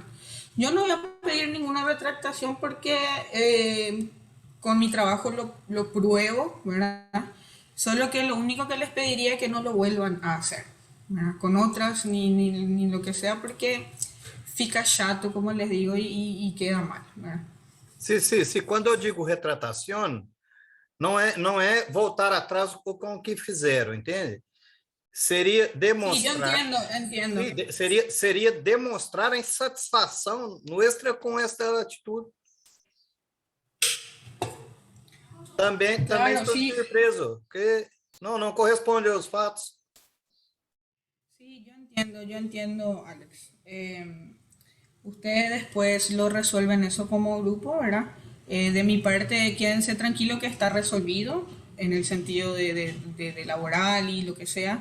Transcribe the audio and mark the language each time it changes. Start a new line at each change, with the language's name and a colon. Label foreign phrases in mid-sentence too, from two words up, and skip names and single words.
Spanish: Yo no voy a pedir ninguna retractación porque con mi trabajo lo pruebo, ¿verdad? Solo que lo único que les pediría es que no lo vuelvan a hacer, ¿verdad? Con otras ni lo que sea porque
Portuguese: fica chato,
Spanish: como les digo, y queda mal, ¿verdad? Sí.
Portuguese: Quando eu digo retratação, não é voltar atrás com o que fizeram, entende? Seria demonstrar.
Spanish: Sí, yo entiendo. Sí,
Portuguese: seria demonstrar a insatisfação nuestra com esta atitude. Também estou surpreso, que não corresponde aos fatos.
Spanish: Sí, yo entiendo, Alex. Ustedes después lo resuelven eso como grupo, ¿verdad? De mi parte, quédense tranquilos que está resolvido en el sentido de laboral y lo que sea.